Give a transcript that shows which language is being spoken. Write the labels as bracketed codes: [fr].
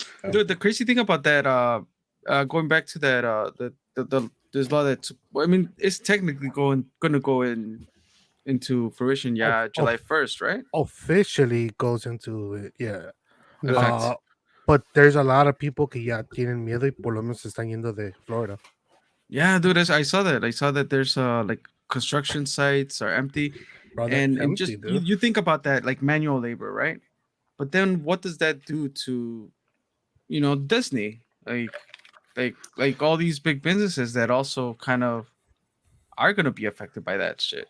[en] Dude, the crazy thing about that, going back to that, the this law that, I mean, it's technically gonna go into fruition, July 1st, right? Officially goes into it, yeah. Effect. But there's a lot of people [es] que ya tienen miedo y por lo menos se están yendo de Florida. [en] Yeah, dude, I saw that. I saw that there's like construction sites are empty, Bro, they're and empty, just dude. you think about that, like manual labor, right? But then what does that do to Disney? Like all these big businesses that also kind of are gonna be affected by that shit,